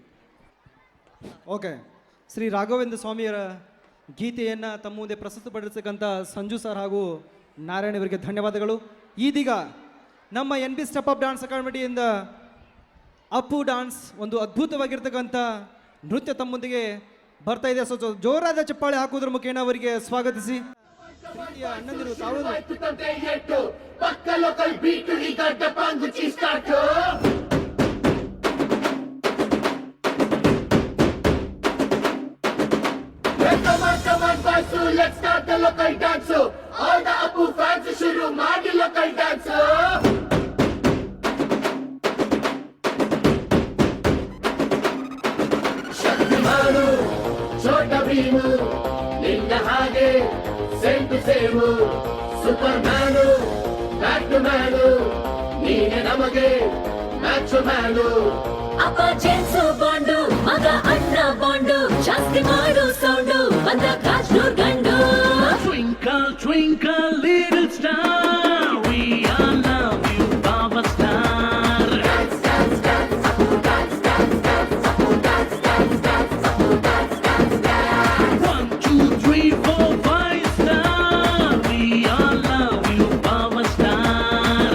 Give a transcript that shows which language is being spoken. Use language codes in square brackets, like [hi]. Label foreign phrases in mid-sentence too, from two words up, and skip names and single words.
[kn] ಓಕೆ, ಶ್ರೀ ರಾಘವೇಂದ್ರ ಸ್ವಾಮಿಯರ ಗೀತೆಯನ್ನು ತಮ್ಮ ಮುಂದೆ ಪ್ರಸ್ತುತಪಡಿಸತಕ್ಕಂಥ ಸಂಜು ಸರ್ ಹಾಗೂ ನಾರಾಯಣ ಇವರಿಗೆ ಧನ್ಯವಾದಗಳು. ಇದೀಗ ನಮ್ಮ NB ಸ್ಟೆಪ್ ಅಪ್ ಡ್ಯಾನ್ಸ್ ಅಕಾಡೆಮಿಯಿಂದ ಅಪ್ಪು ಡ್ಯಾನ್ಸ್ ಒಂದು ಅದ್ಭುತವಾಗಿರ್ತಕ್ಕಂಥ ನೃತ್ಯ ತಮ್ಮೊಂದಿಗೆ ಬರ್ತಾ ಇದೆ. ಸೊ ಜೋರಾದ ಚಪ್ಪಾಳೆ ಹಾಕುವುದರ ಮುಖೇನ ಅವರಿಗೆ ಸ್ವಾಗತಿಸಿ. ಪ್ರೀತಿಯ ಅಣ್ಣಂದಿರು ತಾವು [en] let's start the local dance. All the Apu fans [kn] shuru ಮಾಡಿ [en] local dance. [kn] ಶಕ್ತಿಮಾನು ಛೋಟ ಭೀಮು ನಿನ್ನ ಹಾಗೆ [en] same to same. [kn] ಸೂಪರ್ ಮ್ಯಾನು ಬ್ಯಾಟ್ ಮ್ಯಾನು ನೀನೆ ನಮಗೆ [en] match man. [kn] ಅಪ್ಪ ಜೇನ್ಸು ಬಾಂಡು ಮಗ ಅಣ್ಣ ಬಾಂಡು ಜಾಸ್ತಿ ಮಾಡು ಸೌಂಡು ಬಂದ ಕಾಜ್ನೂರ್ ಗಂಡು. [en] Twinkle, twinkle, little star, we all love you, Baba Star. Dance, dance, dance, Apu dance, dance, dance, Apu dance, dance, dance, Apu dance, dance, dance. 1, 2, 3, 4, 5 star, we all love you, Baba Star.